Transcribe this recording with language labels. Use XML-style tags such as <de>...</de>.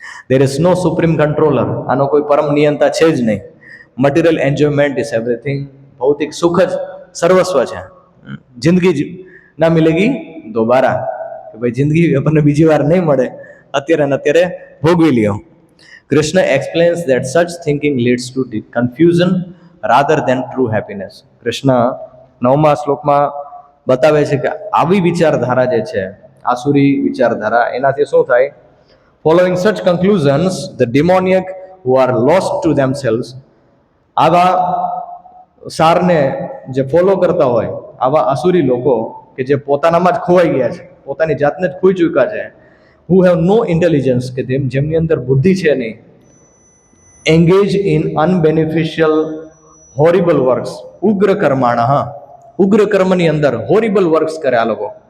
<en>there is no supreme controller,</en> <gu>આનો કોઈ પરમ નિયંતા છે જ નહીં.</gu> <en>material enjoyment is everything,</en> <gu>ભૌતિક સુખ જ સર્વસ્વ છે.</gu> <hi>જિંદગી ના મિલેગી દોબારા,</hi> <gu>કે ભાઈ જિંદગી આપણને બીજી વાર નહીં મળે, અત્યારે ને અત્યારે ભોગવી લ્યો.</gu> <en>Krishna explains that such thinking leads to confusion rather than true happiness.</en> <gu>Krishna 9મા શ્લોકમાં બતાવે છે કે આવી વિચારધારા જે છે, આસુરી વિચારધારા, એનાથી શું થાય?</gu> <en>Following such conclusions, the demoniac who are lost to themselves,</en> <gu>આવા સારને જે ફોલો કરતા હોય, આવા આસુરી લોકો કે જે પોતાનામાં જ ખોવાઈ ગયા છે, પોતાની જાતને જ ખોઈ ચૂક્યા છે,</gu> <en>who have no intelligence,</en> <gu>કે જેમની અંદર બુદ્ધિ છે નહીં,</gu> <en>engage in unbeneficial horrible works,</en> <sa>ઉગ્ર કર્માણઃ,</sa> <gu>ઉગ્ર કર્મની અંદર હોરિબલ વર્ક્સ કરે આ લોકો.</gu>